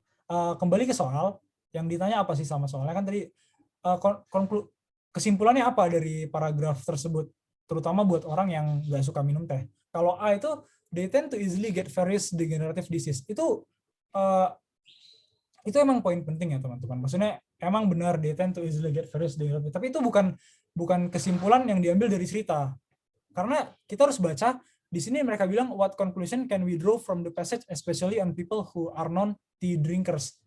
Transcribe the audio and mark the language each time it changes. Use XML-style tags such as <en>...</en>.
<id>Kembali ke soal, yang ditanya apa sih sama soalnya kan tadi kesimpulannya apa dari paragraf tersebut, terutama buat orang yang nggak suka minum teh. Kalau A itu</id> <en>they tend to easily get various degenerative disease.</en> <id>Itu emang poin penting ya teman-teman. Maksudnya emang benar</id> <en>they tend to easily get various degenerative.</en> <id>Tapi itu bukan kesimpulan yang diambil dari cerita. Karena kita harus baca di sini mereka bilang</id> <en>what conclusion can we draw from the passage especially on people who are non-tea drinkers.</en>